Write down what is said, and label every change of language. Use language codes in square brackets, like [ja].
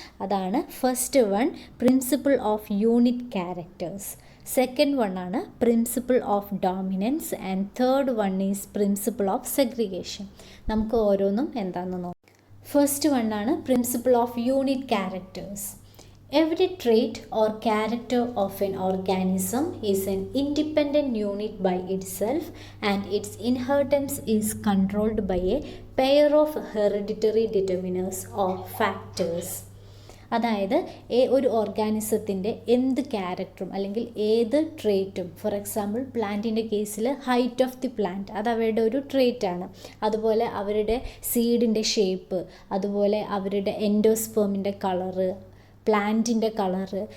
[en] അതാണ് first one principle of unit characters, second one ആണ് principle of dominance and third one is principle of segregation. [ml] നമുക്ക് ഓരോന്നും എന്താണെന്ന് നോക്കാം. [en] First one ആണ് principle of unit characters. Every trait or character of an organism is an independent unit by itself, and its inheritance is controlled by a pair of hereditary determinants or factors. [ml] അതായത് ഒരു ഓർഗാനിസത്തിൻ്റെ എന്ത് ക്യാരക്ടറും അല്ലെങ്കിൽ ഏത് ട്രേറ്റും, for example പ്ലാന്റിൻ്റെ കേസിൽ height of the plant അത് അവരുടെ ഒരു ട്രേറ്റാണ്. അതുപോലെ അവരുടെ സീഡിൻ്റെ ഷേപ്പ്, അതുപോലെ അവരുടെ എൻഡോസ്പേമിൻ്റെ കളറ്, പ്ലാന്റിൻ്റെ കളറ്.